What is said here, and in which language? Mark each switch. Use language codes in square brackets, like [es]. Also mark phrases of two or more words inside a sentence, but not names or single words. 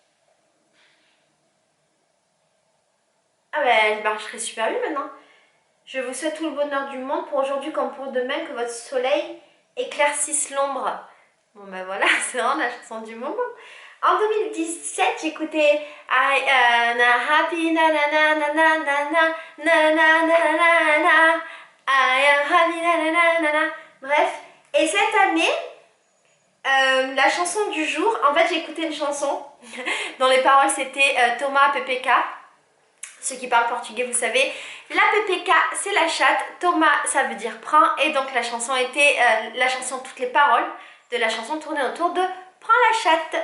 [fr] Ah ben, elle marcherait super bien maintenant. Je vous souhaite tout le bonheur du monde pour aujourd'hui comme pour demain, que votre soleil éclaircisse l'ombre. Bon ben voilà, c'est vraiment la chanson du moment. En 2017, j'écoutais [en] I am happy na na na na na na na na na na na I am happy na na na na na. [fr] Bref, et cette année, la chanson du jour, en fait j'ai écouté une chanson dont les paroles c'était Thomas PPK. Ceux qui parlent portugais, vous savez, la PPK c'est la chatte, Thomas ça veut dire prends, et donc la chanson était, toutes les paroles de la chanson tournaient autour de prends la chatte.